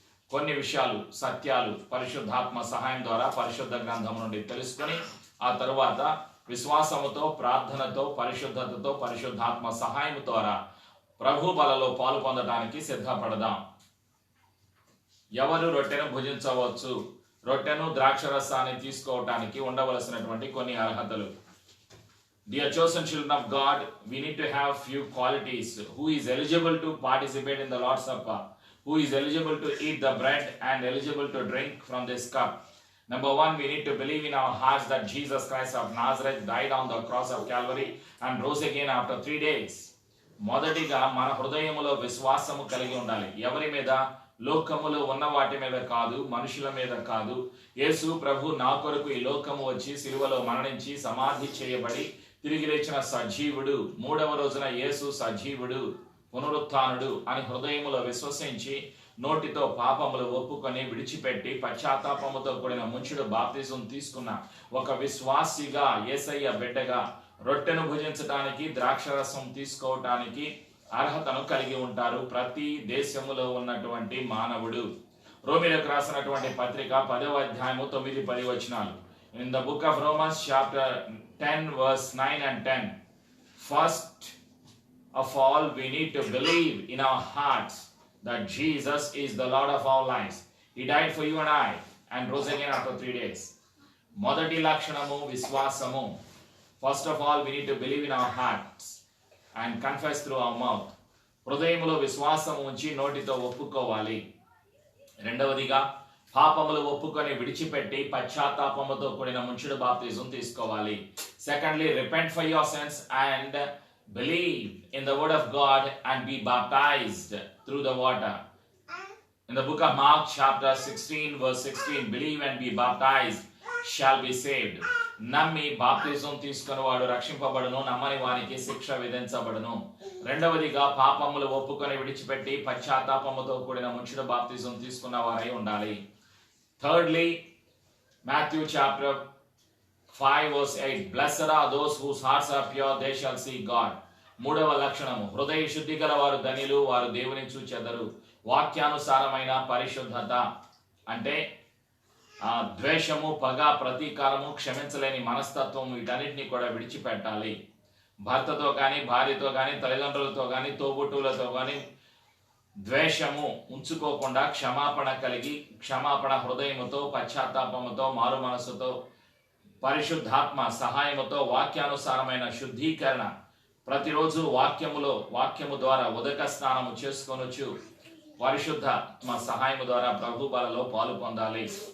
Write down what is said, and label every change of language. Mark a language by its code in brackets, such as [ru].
[te] కొన్ని విషయాలు, సత్యాలు పరిశుద్ధాత్మ సహాయం ద్వారా పరిశుద్ధ గ్రంథం నుండి తెలుసుకొని ఆ తరువాత విశ్వాసముతో, ప్రార్థనతో, పరిశుద్ధతతో, పరిశుద్ధాత్మ సహాయం ద్వారా ప్రభు బలలో పాలు పొందడానికి సిద్ధపడదాం. ఎవరు రొట్టెను భుజించవచ్చు? రొట్టెను ద్రాక్షరసాన్ని తీసుకోవటానికి ఉండవలసినటువంటి కొన్ని అర్హతలు. [en] Dear chosen children of God, we need to have few qualities. Who is eligible to participate in the Lord's Supper? Who is eligible to eat the bread and eligible to drink from this cup? Number one, we need to believe in our hearts that Jesus Christ of Nazareth died on the cross of Calvary and rose again after 3 days. [te] మొదటిగా మన హృదయములో విశ్వాసము కలిగి ఉండాలి. ఎవరి మీద? లోకములో ఉన్న వాటి మీద కాదు, మనుషుల మీద కాదు. యేసు ప్రభు నా కొరకు ఈ లోకము వచ్చి సిలువలో మరణించి సమాధి చేయబడి తిరిగి లేచిన సజీవుడు, 3వ రోజున యేసు సజీవుడు, పునరుత్థానుడు అని హృదయములో విశ్వసించి నోటితో పాపములు ఒప్పుకొని విడిచిపెట్టి పశ్చాత్తాపముతో కూడిన ముంచుడు బాప్తిజం తీసుకున్న ఒక విశ్వాసిగా, యేసయ్య బిడ్డగా రొట్టెను భుజించడానికి, ద్రాక్షరసం తీసుకోవటానికి అర్హతను కలిగి ఉంటారు ప్రతి దేశములో ఉన్నటువంటి మానవుడు. రోమీలకు రాసినటువంటి పత్రిక 10వ అధ్యాయము 9-10 వచనాలు. [en] In the book of Romans chapter 10 verse 9 and 10. First of all, we need to believe in our hearts that Jesus is the Lord of our lives. He died for you and I and rose again after 3 days. [te] మొదటి లక్షణము విశ్వాసము. [en] First of all, we need to believe in our hearts and confess through our mouth. [te] హృదయములో విశ్వాసం ఉంచి నోటితో ఒప్పుకోవాలి. రెండవదిగా పాపములు ఒప్పుకొని విడిచిపెట్టి పశ్చాత్తాపముతో కూడిన ముంచుడు బాప్తిజం తీసుకోవాలి. [en] Secondly, repent for your sins and believe in the word of God and be baptized through the water. In the book of Mark chapter 16 verse 16, believe and be baptized shall be saved. [te] నమ్మి బాప్తిజం తీసుకుని వాడు రక్షింపబడును, నమ్మని వానికి శిక్ష విధించబడును. రెండవదిగా పాపములు ఒప్పుకొని విడిచిపెట్టి పశ్చాత్తాపముతో కూడిన ముంచుడు బాప్తిజం తీసుకున్న వారై ఉండాలి. [en] Thirdly, Matthew chapter 5 verse 8, blessed are those whose hearts are pure, they shall see God. [te] మూడవ లక్షణము, హృదయ శుద్ధి గల వారు ధన్యులు, వారు దేవుని చూచెదరు. వాక్యానుసారమైన పరిశుద్ధత అంటే ద్వేషము, పగ, ప్రతీకారము, క్షమించలేని మనస్తత్వం, వీటన్నిటిని కూడా విడిచిపెట్టాలి. భర్తతో కానీ, భార్యతో కానీ, తల్లిదండ్రులతో కానీ, తోబుట్టువులతో కానీ ద్వేషము ఉంచుకోకుండా క్షమాపణ కలిగి, క్షమాపణ హృదయముతో, పశ్చాత్తాపముతో, మారు మనసుతో, పరిశుద్ధాత్మ సహాయముతో వాక్యానుసారమైన శుద్ధీకరణ ప్రతిరోజు వాక్యము ద్వారా ఉదక స్నానము చేసుకొనొచ్చు పరిశుద్ధాత్మ సహాయము ద్వారా ప్రభు బలలో పాలు పొందాలి.